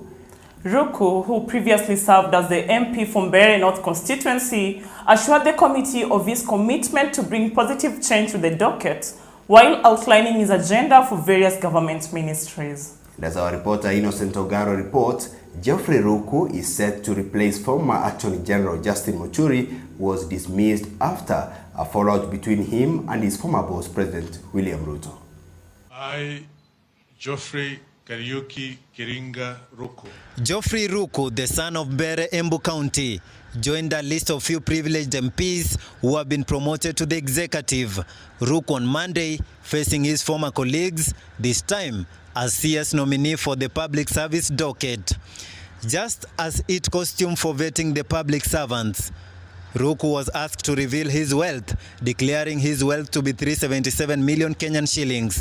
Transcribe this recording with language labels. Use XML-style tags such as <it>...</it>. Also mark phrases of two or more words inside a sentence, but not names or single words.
<en>Ruko, who previously served as the MP from Mbeere North constituency, assured the committee of his commitment to bring positive change to the docket while outlining his agenda for various government ministries. And as our reporter Innocent Ogaro reports, Geoffrey Ruko is set to replace former Attorney General Justin Muturi, who was dismissed after a fallout between him and his former boss, President William Ruto. I, Geoffrey Kariuki Kiringa Ruko. Geoffrey Ruko, the son of Mbeere, Embu County, joined a list of few privileged MPs who have been promoted to the executive. Ruko on Monday, facing his former colleagues, this time as CS nominee for the Public Service docket. Just as it costume for vetting the public servants, Ruko was asked to reveal his wealth, declaring his wealth to be 377 million Kenyan shillings.</en>